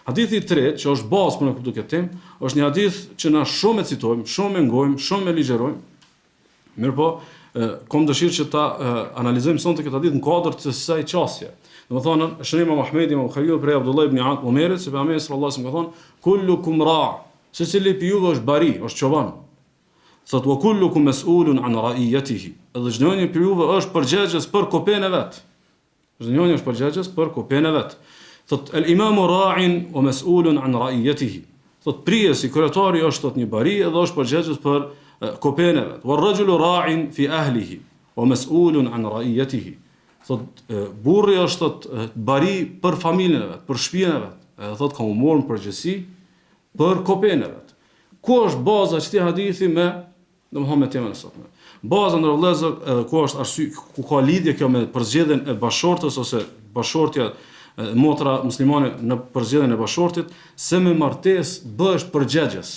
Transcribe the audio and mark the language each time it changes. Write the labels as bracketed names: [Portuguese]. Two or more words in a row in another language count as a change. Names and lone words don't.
[Albanian] Hadithi i tretë, që është bazë për në kuptu këtë temë, është një hadith që na shumë e citojmë, shumë e ngojmë, shumë e ligjerojmë. Mirë po, kom dëshirë që ta analizojmë sonte këtë hadith në kuadër të kësaj çështje. Domethënë, shënimi Muhamedi Imam Buhariu për Abdullah ibn Umerit, se pejgamberi [Arabic] صلى الله عليه وسلم [Albanian] ka thonë, [Arabic] كلكم راع', [Albanian] secili prej juve është bari, është çoban. [Arabic] Thot وكلكم مسؤول عن رعيته. [Albanian] Edhe çdo njeri prej juve është përgjegjës për kopën e vet. Çdo njeri është përgjegjës për kopën e vet. [Arabic] Thot الإمام راع ومسؤول عن رعيته. [Albanian] Thot prijesi, kryetari është thot një bari edhe është përgjegjës për kopën e vet. [Arabic] والرجل راع في أهله ومسؤول عن رعيته. [Albanian] Thot burri është thot bari për familjen e vet, për shtëpinë e vet. Edhe thot ka humor në përgjithësi për kopën e vet. Ku është baza e këtij hadithi me domethënë me temën e sotme? Baza ndër vëllezër, edhe ku është arsye, ku ka lidhje kjo me përzgjedhjen e bashortës ose bashortja motra muslimane në përzgjedhjen e bashortit, se me martesë bëhesh përgjegjës.